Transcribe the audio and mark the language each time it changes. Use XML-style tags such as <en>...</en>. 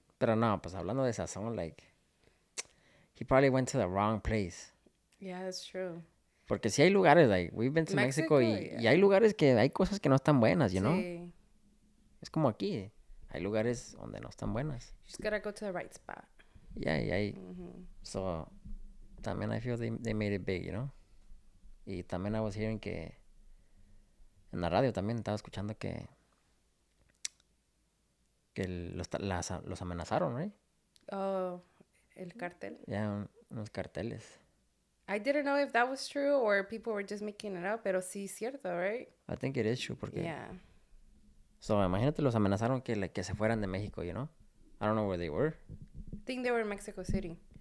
<es>Pero no, pues hablando de sazón, like...</es> <en>He probably went to the wrong place. Yeah, that's true.</en> <es>Porque sí hay lugares, like,</es> <en>we've been to Mexico</en> <es>y hay lugares que hay cosas que no están buenas,</es> <en>you know?</en> <es>Sí. Es como aquí. Hay lugares donde no están buenas.</es> <en>You just gotta go to the right spot. Yeah,</en> <es>y hay...</es> <en>So, también I feel they made it big, you know?</en> <es>Y también</es> <en>I was hearing</en> <es>que... En la radio también estaba escuchando que los amenazaron, right? Oh, el cartel. Ya, unos carteles.</es> <en>I didn't know if that was true or people were just making it up,</en> <es>pero sí es cierto,</es> <en>right? I think it is true, porque... Yeah.</en> <es>So, imagínate, los amenazaron que se fueran de México,</es> <en>you know? I don't know where they were. I think they were in Mexico City.</en>